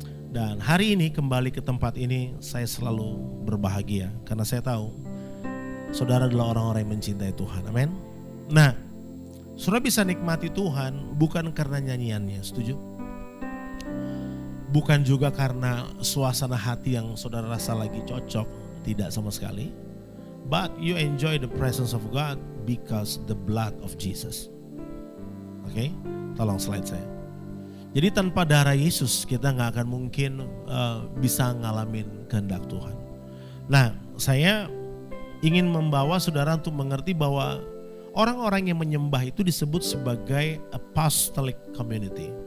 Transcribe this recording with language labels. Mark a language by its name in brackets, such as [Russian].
[Indonesian] Dan hari ini kembali ke tempat ini saya selalu berbahagia karena saya tahu saudara adalah orang-orang yang mencintai Tuhan. Amin. Nah, saudara bisa nikmati Tuhan bukan karena nyanyiannya, setuju? Bukan juga karena suasana hati yang saudara rasa lagi cocok. Tidak sama sekali. [English] But you enjoy the presence of God because the blood of Jesus. [Indonesian] Oke, tolong slide saya. Jadi tanpa darah Yesus kita gak akan mungkin bisa ngalamin kehendak Tuhan. Nah, saya ingin membawa saudara untuk mengerti bahwa orang-orang yang menyembah itu disebut sebagai [English] apostolic community.